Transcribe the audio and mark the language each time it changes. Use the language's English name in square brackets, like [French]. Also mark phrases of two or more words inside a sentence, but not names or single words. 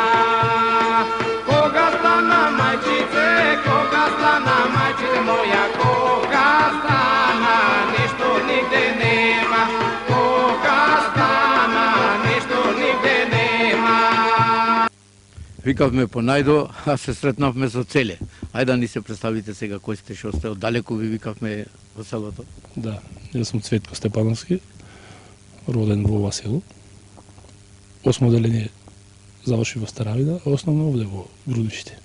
[Macedonian] Кога стана мајчице моја, кога стана, ништо нигде нема, кога стана, ништо нигде нема. Викавме по најдо, а се сретнавме со Целе. Ајде да ни се представите сега кој сте, што сте, оддалеку ви викавме во селото. Да, јас сум Цветко Степановски, роден во ова село. 8 оделение заврши во Старавина, а основно овде во Грудиште.